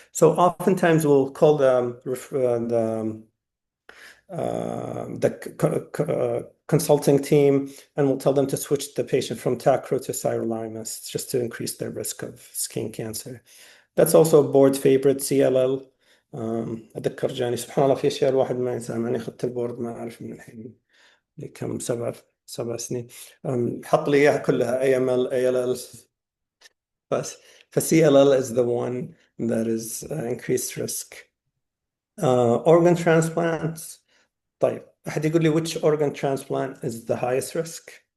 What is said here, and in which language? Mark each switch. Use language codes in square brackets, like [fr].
[en] So oftentimes we'll call the consulting team, and we'll tell them to switch the patient from tacro to sirolimus just to increase their risk of skin cancer. That's also a board favorite, CLL. [ar] أتذكر جاني سبحان الله في أشياء الواحد ما ينساها، معني أخذت البورد ما أعرف من الحين كم 7 سنين. حط لي إياها كلها AML ALL بس. [en] CLL is the one that is increased risk. Organ transplants. [ar] طيب أحد يقول لي [en] which organ transplant is the highest risk?